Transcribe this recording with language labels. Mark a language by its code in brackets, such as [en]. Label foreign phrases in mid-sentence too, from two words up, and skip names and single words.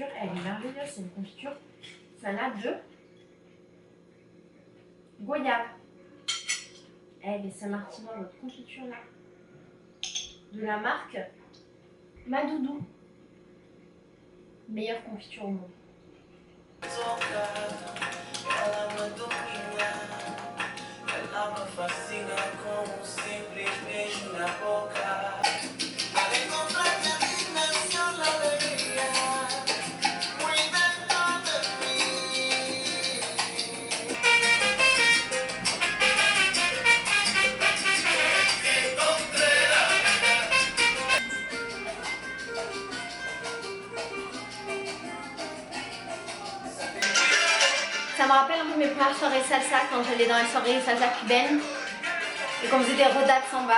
[fr] Elle est merveilleuse, c'est une confiture salade de goyave. Elle est saint-martinoise, notre confiture là. De la marque Madoudou. Meilleure confiture au monde. [pt] Ela me fascina com um simples beijo na boca. Ela encontra minha dimensão na alegria, [es] muy dentro de mí. [fr] Ça me rappelle un peu mes premières soirées salsa quand j'allais dans les soirées salsa cubaines et qu'on faisait des rodades samba.